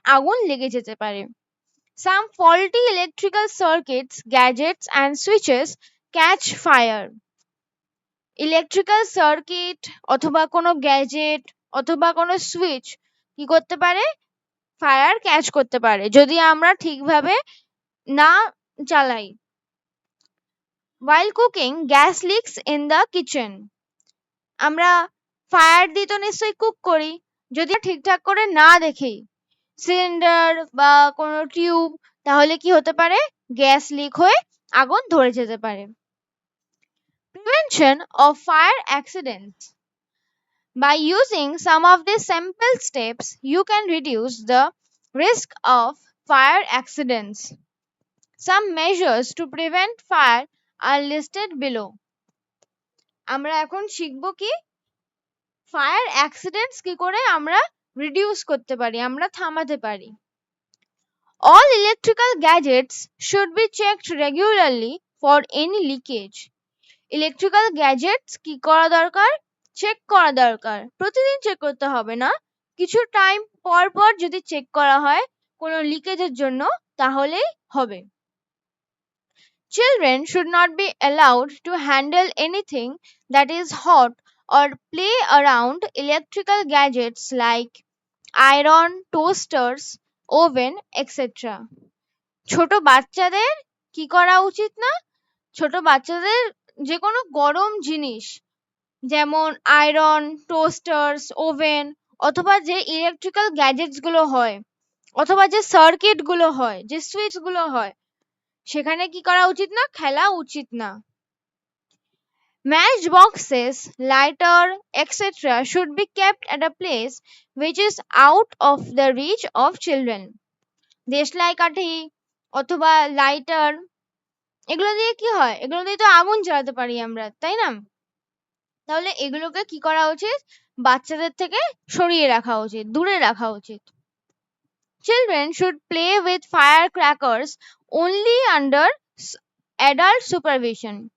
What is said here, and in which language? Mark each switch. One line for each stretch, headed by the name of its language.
Bangla: আগুন লেগে যেতে পারে।
English: Some faulty electrical circuits, gadgets and switches catch fire.
Bangla: Electrical circuit অথবা কোনো গ্যাজেট অথবা কোনো সুইচ কি করতে পারে? ফায়ার ক্যাচ করতে পারে যদি আমরা ঠিকভাবে না চালাই।
English: While cooking, gas leaks in the kitchen.
Bangla: আমরা ফায়ার দিয়ে তো নিশ্চয়ই কুক করি, যদি ঠিকঠাক করে না দেখি সিলিন্ডার বা কোনো টিউব, তাহলে কি হতে পারে? গ্যাস লিক হয়ে আগুন ধরে যেতে পারে।
English: Prevention of fire accidents. By using some of these simple steps, you can reduce the risk of fire accidents. Some measures to prevent fire are listed below.
Bangla: আমরা এখন শিখব কি ফায়ার অ্যাক্সিডেন্টস কি করে আমরা রিডিউস করতে পারি, আমরা থামাতে পারি।
English: All electrical gadgets should be checked regularly for any leakage.
Bangla: Electrical gadgets কি করা দরকার? চেক করা দরকার। প্রতিদিন চেক করতে হবে না, কিছু টাইম পর পর যদি চেক করা হয় কোনো লিকেজের জন্য, তাহলেই হবে।
English: Children should not be allowed to handle anything that is hot or play around electrical gadgets like iron, toasters, oven, etc.
Bangla: ছোট বাচ্চাদের কি করা উচিত না? ছোট বাচ্চাদের যে কোনো গরম জিনিস যেমন আয়রন, টোস্টার্স, ওভেন অথবা যে ইলেকট্রিক্যাল গ্যাজেটস গুলো হয় অথবা যে সার্কিট গুলো হয়, যে সুইচ গুলো হয়, সেখানে কি করা উচিত না? খেলা উচিত না।
English: Match boxes, lighter, etc. should be kept at a place which is out of the reach of children.
Bangla: দেশলাই কাঠি অথবা লাইটার, এগুলো দিয়ে কি হয়? এগুলো দিয়ে তো আগুন জ্বালাতে পারি আমরা, তাই না? তাহলে এগুলোকে কি করা উচিত? বাচ্চাদের থেকে সরিয়ে রাখা উচিত, দূরে রাখা উচিত।
English: Children should play with firecrackers only under adult supervision.